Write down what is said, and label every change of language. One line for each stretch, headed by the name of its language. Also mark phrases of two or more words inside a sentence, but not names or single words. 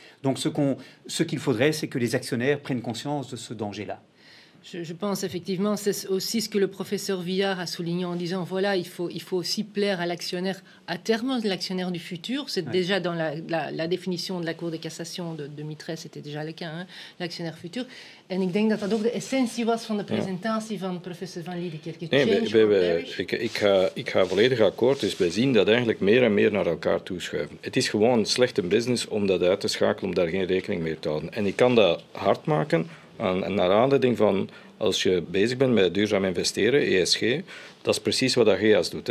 French: Donc ce qu'il faudrait, c'est que les actionnaires prennent conscience de ce danger-là. Je pense effectivement, c'est aussi ce que le professeur Villard a souligné en disant, voilà, il faut aussi plaire à l'actionnaire à terme, l'actionnaire du futur. C'est déjà dans la définition de la Cour de cassation de 2013, c'était déjà le cas, hein, l'actionnaire futur.
Dutch: En ik denk dat dat ook de essentie was van de presentatie van professor Van Liedekerke. Ik ga volledig akkoord. Dus wij zien dat eigenlijk meer en meer naar elkaar toeschuiven. Het is gewoon slechte business om dat uit te schakelen, om daar geen rekening mee te houden. En ik kan dat hard maken naar aanleiding van, als je bezig bent met duurzaam investeren, ESG, dat is precies wat AGEAS doet.